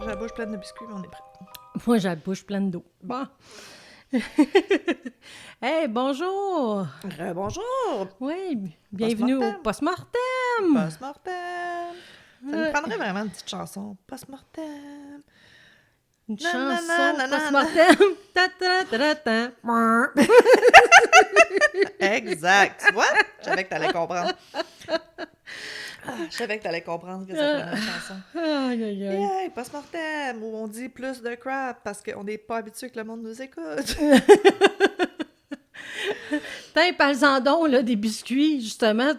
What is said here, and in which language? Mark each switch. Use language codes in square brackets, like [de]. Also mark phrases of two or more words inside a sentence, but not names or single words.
[fr] bouche pleine de biscuits, mais on est prêt. Moi, j'ai la bouche pleine d'eau. Bon. Hey, bonjour! Bonjour! Oui, bienvenue au Post-mortem. Post-mortem! Post-mortem! Ça nous prendrait vraiment une petite chanson. Post-mortem! Une Na, na, chanson na, na, na, post-mortem! Ta, ta, ta, ta, ta. Exact! Tu vois? Je savais que t'allais comprendre. Je savais que t'allais comprendre que ça prenait une chanson. Aïe, aïe, aïe. Yeah, post-mortem! Où on dit plus de crap parce qu'on n'est pas habitué que le monde nous écoute. Tiens, parle-en donc, là, des biscuits, justement.